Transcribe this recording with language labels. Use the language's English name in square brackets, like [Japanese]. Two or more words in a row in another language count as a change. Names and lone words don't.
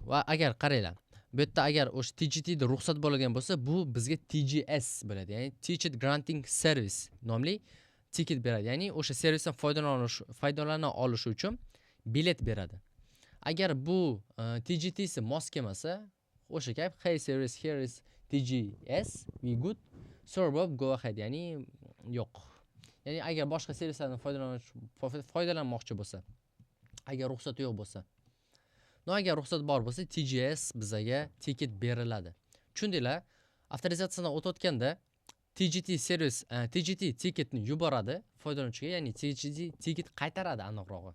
[Uzbek] Va agar qaranglar, bu yerda agar o'sha TGT da ruxsat bo'lgan bo'lsa, bu bizga TGS bo'ladi. Ya'ni [English] Ticket Granting Service [Uzbek] nomli ticket beradi. Ya'ni o'sha servisdan foydalana olish uchun bilet beradi. Agar bu TGT si mos kelmasa, o'sha gap, [English] hey service, here is TGS, we good, server go ahead, [Uzbek] ya'ni yo'q. Ya'ni agar boshqa servislardan foydalanmoqchi bo'lsa, agar ruxsat yo'q bo'lsa, agar ruxsat bor bo'lsa, TGS bizga ticket beriladi. Tushundinglar? Avtorizatsiyadan o'tayotganda TGT servis, TGT ticketni yuboradi foydalanuvchiga, ya'ni TGT ticket qaytaradi aniqrog'i.